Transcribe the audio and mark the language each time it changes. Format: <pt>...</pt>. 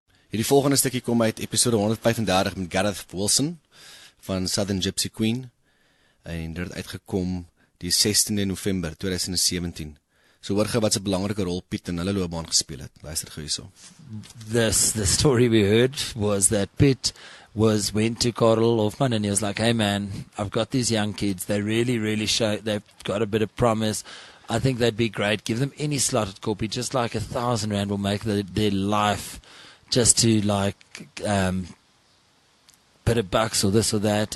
<af>Hierdie volgende stukkie kom uit episode 135 met Gareth Wilson van Southern Gypsy Queen en dit het uitgekom die 16de November 2017. So hoor gou wat 'n belangrike rol Piet in hulle loopbaan gespeel het. Luister gou hierso.</af> <en>The story we heard was that Pitt went to Karel Hofman and he was like, hey man, I've got these young kids. They really show, they've got a bit of promise. I think they'd be great. Give them any slot at Corpy, just like R1,000 will make their life just to like, bit of bucks or this or that.</en>